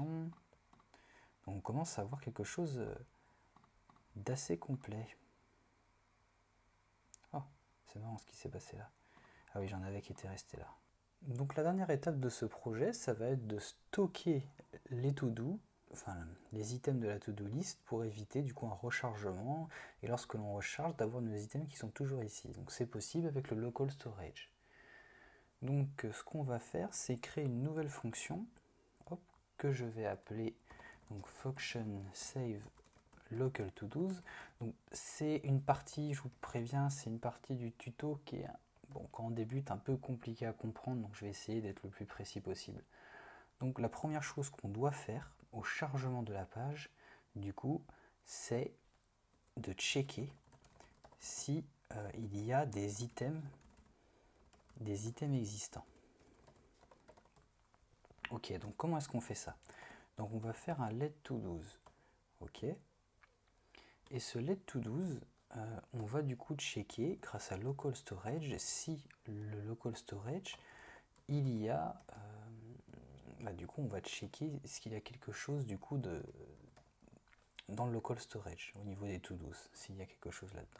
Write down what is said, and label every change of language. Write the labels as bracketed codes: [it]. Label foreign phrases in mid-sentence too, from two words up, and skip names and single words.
[fr] Donc on commence à avoir quelque chose d'assez complet. Oh, c'est marrant ce qui s'est passé là. Ah oui, j'en avais qui étaient restés là. Donc la dernière étape de ce projet, ça va être de stocker les to-do, enfin les items de la [en] to-do list [fr] pour éviter du coup un rechargement et lorsque l'on recharge d'avoir nos items qui sont toujours ici. Donc c'est possible avec le [en] local storage. [fr] Donc ce qu'on va faire, c'est créer une nouvelle fonction hop, que je vais appeler donc [en] function save local to-dos. [fr] Donc c'est une partie, je vous préviens, c'est une partie du tuto qui est bon, quand on débute, un peu compliqué à comprendre, donc je vais essayer d'être le plus précis possible. Donc la première chose qu'on doit faire au chargement de la page, du coup, c'est de checker si il y a des items existants. Ok, donc comment est-ce qu'on fait ça? Donc on va faire un let to 12. Ok. Et ce let to 12, on va du coup checker grâce à [en] local storage [fr] si le [en] local storage [fr] il y a du coup on va checker est-ce qu'il y a quelque chose du coup dans le [en] local storage [fr] au niveau des to-dos, s'il y a quelque chose là-dedans.